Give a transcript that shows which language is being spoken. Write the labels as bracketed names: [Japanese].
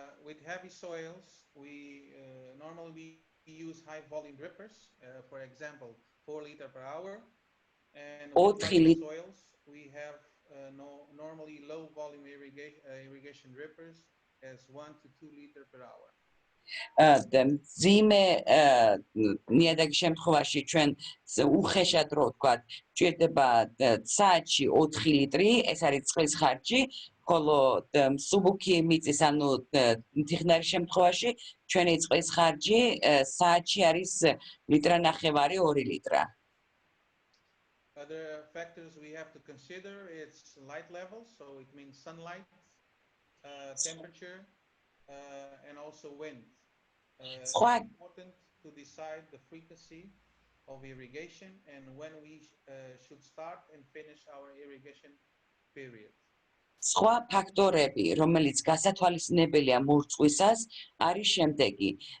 [English] With heavy soils, we normally use high volume drippers, for example 4 liters per hour, and with light soils we have normally low volume irrigation drippers as 1 to 2 liters per hour. [Georgian] მძიმე ნიადაგის შემთხვევაში ჩვენ უხეშად რო ვთქვათ, ჭირდება საათში 4 ლიტრი, ეს არის წყლის ხარჯი, ხოლო მსუბუქი მიწის, ანუ თიხნარის შემთხვევაში ჩვენი წყლის ხარჯი საათში არის ლიტრანახევარი 2 ლიტრა. [English] Other factors we have to consider is light level, so it means sunlight, temperature, and also wind. It's important to decide the frequency of irrigation and when we should start and finish our irrigation period. [Georgian] სხვა ფაქტორები, რომელიც გასათვალისწინებელია მორწყვისას, არის შემდეგი.